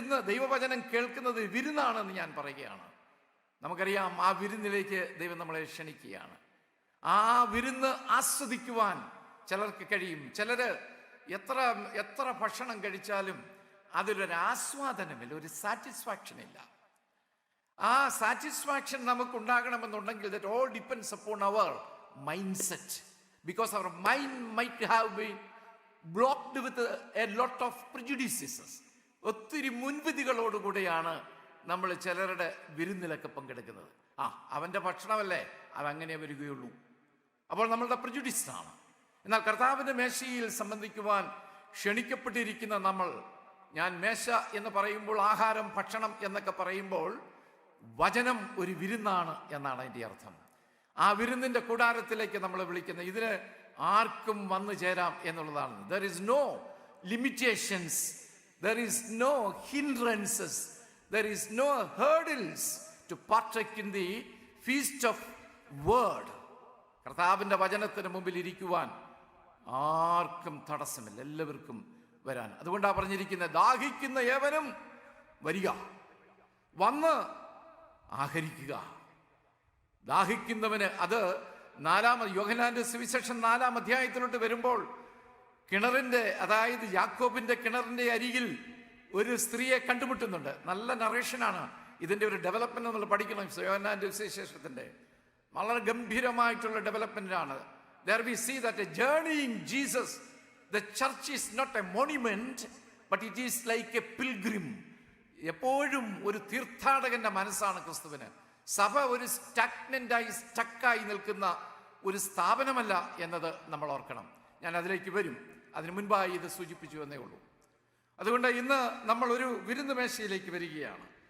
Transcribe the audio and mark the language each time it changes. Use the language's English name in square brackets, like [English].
[Malayalam] ദൈവവചനം കേൾക്കുന്നത് വിരുന്നാണെന്ന് ഞാൻ പറയുകയാണ്. നമുക്കറിയാം, ആ വിരുന്നിലേക്ക് ദൈവം നമ്മളെ ക്ഷണിക്കുകയാണ്. ആ വിരുന്ന് ആസ്വദിക്കുവാൻ ചിലർക്ക് കഴിയും. ചിലര് എത്ര ഭക്ഷണം കഴിച്ചാലും അതിലൊരു ആസ്വാദനമില്ല, ഒരു സാറ്റിസ്ഫാക്ഷൻ ഇല്ല. ആ satisfaction നമുക്കുണ്ടാകണമെന്നുണ്ടെങ്കിൽ [English] that all depends upon our mindset, because our mind might have been blocked with a lot of prejudices. [Malayalam] ഒത്തിരി മുൻവിധികളോടുകൂടെയാണ് നമ്മൾ ചിലരുടെ വിരുന്നിലൊക്കെ പങ്കെടുക്കുന്നത്. അവൻ്റെ ഭക്ഷണമല്ലേ, അതങ്ങനെ വരികയുള്ളൂ. അപ്പോൾ നമ്മളുടെ പ്രിജുഡിസാണ്. എന്നാൽ കർത്താവിൻ്റെ മേശയിൽ സംബന്ധിക്കുവാൻ ക്ഷണിക്കപ്പെട്ടിരിക്കുന്ന നമ്മൾ, ഞാൻ മേശ എന്ന് പറയുമ്പോൾ ആഹാരം, ഭക്ഷണം എന്നൊക്കെ പറയുമ്പോൾ വചനം ഒരു വിരുന്നാണ് എന്നാണ് അതിൻ്റെ അർത്ഥം. ആ വിരുന്നിൻ്റെ കൂടാരത്തിലേക്ക് നമ്മൾ വിളിക്കുന്നത്, ഇതിന് ആർക്കും വന്നു ചേരാം എന്നുള്ളതാണ്. [English] There is no limitations, there is no hindrances, there is no hurdles to partake in the feast of word. [Malayalam] കർത്താവിൻ്റെ വചനത്തിന് മുമ്പിൽ ഇരിക്കുവാൻ ആർക്കും തടസ്സമില്ല, എല്ലാവർക്കും വരാൻ. അതുകൊണ്ടാണ് പറഞ്ഞിരിക്കുന്നത്, ദാഹിക്കുന്ന ഏവനും വരിക, വന്ന് ആഹരിക്കുക. ദാഹിക്കുന്നവന്, അത് യോഹന്നാന്റെ സുവിശേഷം 4-ാം അധ്യായത്തിലോട്ട് വരുമ്പോൾ കിണറിന്റെ, അതായത് യാക്കോബിന്റെ കിണറിന്റെ അരികിൽ ഒരു സ്ത്രീയെ കണ്ടുമുട്ടുന്നുണ്ട്. നല്ല നറേഷനാണ്. ഇതിന്റെ ഒരു ഡെവലപ്മെന്റ് നമ്മൾ പഠിക്കണം. യോഹന്നാന്റെ സുവിശേഷത്തിന്റെ വളരെ ഗംഭീരമായിട്ടുള്ള ഡെവലപ്മെന്റ് ആണ്. [English] There we see that a journey in Jesus, the church is not a monument, but it is like a pilgrim. [Malayalam] എപ്പോഴും ഒരു തീർത്ഥാടകന്റെ മനസ്സാണ് ക്രിസ്തുവിന്. സഭ ഒരു സ്റ്റക്കായി നിൽക്കുന്ന ഒരു സ്ഥാപനമല്ല എന്നത് നമ്മൾ ഓർക്കണം. ഞാൻ അതിലേക്ക് വരും. അതിനു മുൻപായി ഇത് സൂചിപ്പിച്ചു എന്നേ ഉള്ളൂ. അതുകൊണ്ട് ഇന്ന് നമ്മൾ ഒരു വിരുന്ന് മേശയിലേക്ക് വരികയാണ്.